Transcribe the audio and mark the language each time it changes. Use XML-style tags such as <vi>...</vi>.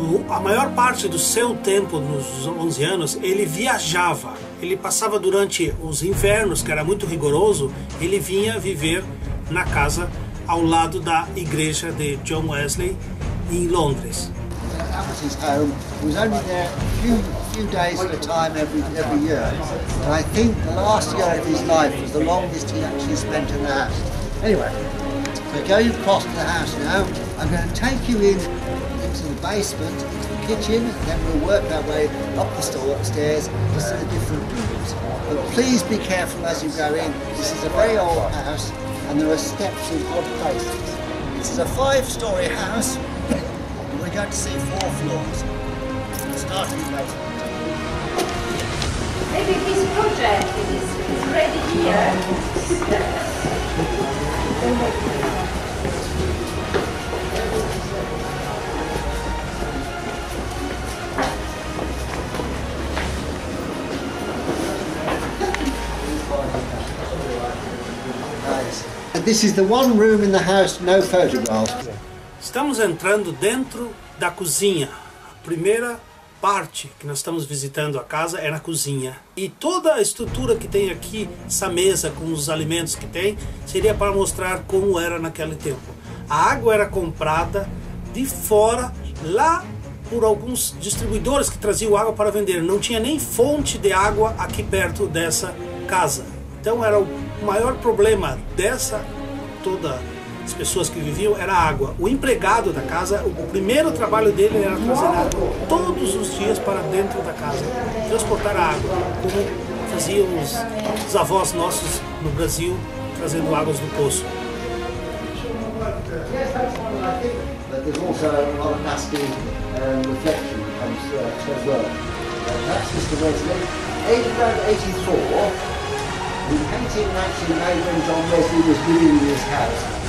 <pt>A maior parte do seu tempo, nos 11 anos, ele viajava. Ele passava durante os invernos, que era muito rigoroso, ele vinha viver na casa ao lado da igreja de John Wesley em Londres.</pt> <en>That was his home. He was only there a few days at a time every year. And I think the last year of his life was the longest he actually spent in the house. Anyway, we're going across to the house now. I'm going to take you into the basement, into the kitchen, and then we'll work our way up the stairs to see the different rooms. But please be careful as you go in. This is a very old house, and there are steps in odd places. This is a 5-story house, and we're going to see 4 floors, starting in the basement. Maybe this project is ready here. This is the one room in the house, no photographs.</en> <pt>Estamos entrando dentro da cozinha. A primeira parte que nós estamos visitando a casa é na cozinha. E toda a estrutura que tem aqui, essa mesa com os alimentos que tem, seria para mostrar como era naquele tempo. A água era comprada de fora, lá por alguns distribuidores que traziam água para vender. Não tinha nem fonte de água aqui perto dessa casa. Então era o maior problema todas as pessoas que viviam era a água. O empregado da casa, o primeiro trabalho dele era trazer água todos os dias para dentro da casa, transportar a água, como faziam os avós nossos no Brasil, trazendo águas do poço.</pt> <en>But there's also a lot of nasty reflection as well. That's Mr. Wesley. Aged around 84. The painting actually made when John Wesley was living in his house.</en>